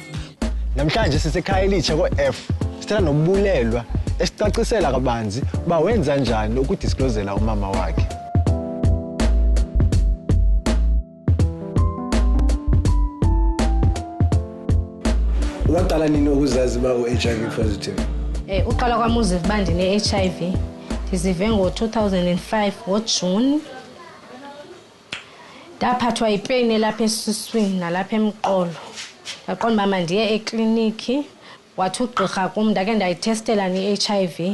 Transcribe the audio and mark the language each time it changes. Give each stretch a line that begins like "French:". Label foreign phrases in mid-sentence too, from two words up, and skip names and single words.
Xhosa: Namhlanje sisekhaya elitsha ko-F sithela noBulelwa esicacisela kabanzi uba wenza njani ukudisclosela umama wakhe. Waqala nini ukuzazi uba u-HIV positive? Uqala kwami uziva uba ndine-HIV ndizive ngo-2005 ngoJuni. Ndaphathwa yipeyini elapha esiswini nalapha emqolo. Ndaqonda mama ndiye ekliniki wathi ugqirha kum ndake ndayithestela ne-HIV.